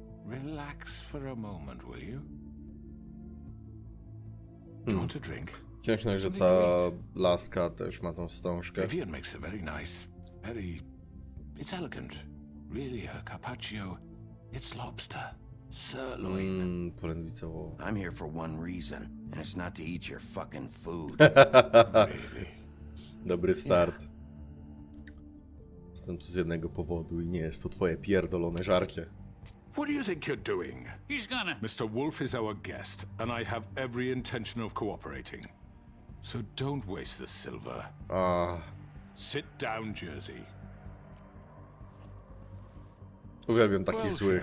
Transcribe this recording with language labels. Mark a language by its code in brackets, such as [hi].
[en] Relax for a moment, will you? Do you want a drink? [pl] Śmieszne, że ta laska też ma tą wstążkę. [en] Vivian makes a very nice, it's elegant. Really, a carpaccio. It's lobster. Sirloin. [pl] Polędwica wołowa. [en] I'm here for one reason, and it's not to eat your fucking food. Really? [pl] Dobry start. Jestem tu z jednego powodu i nie jest to twoje pierdolone żarcie. [en] What do you think you're doing? He's gonna. Mr. Wolf is our guest, and I have every intention of cooperating. So don't waste the silver. Sit down, Jersey. [pl] Uwielbiam takich [en] Well, [pl] złych.